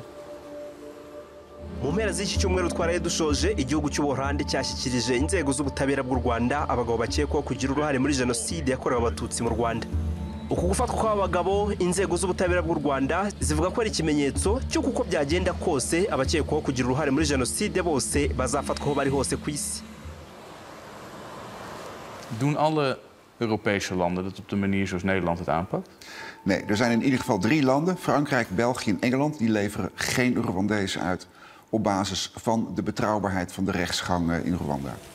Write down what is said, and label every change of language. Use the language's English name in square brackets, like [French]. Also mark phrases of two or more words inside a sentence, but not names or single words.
[Kinyarwanda] Mu mpera z'iki cyumweru twaraye dushoje igihugu cy'Ubuholandi cyashyikirije inzego z'ubutabera bw'u Rwanda abagabo bakekwaho kugira uruhare muri jenoside yakorewe abatutsi mu Rwanda. Uku gufatwa kw'abagabo inzego z'ubutabera bw'u Rwanda zivuga ko ari ikimenyetso cy'uko uko byagenda kose abakekwaho kugira uruhare muri jenoside bose bazafatwa aho bari hose ku isi. [Dutch] Doen alle Europese landen dat op de manier zoals Nederland het aanpakt? Nee, er zijn in ieder geval 3 landen, Frankrijk, België en Engeland, die leveren geen Rwandezen uit op basis van de betrouwbaarheid van de rechtsgang in Rwanda.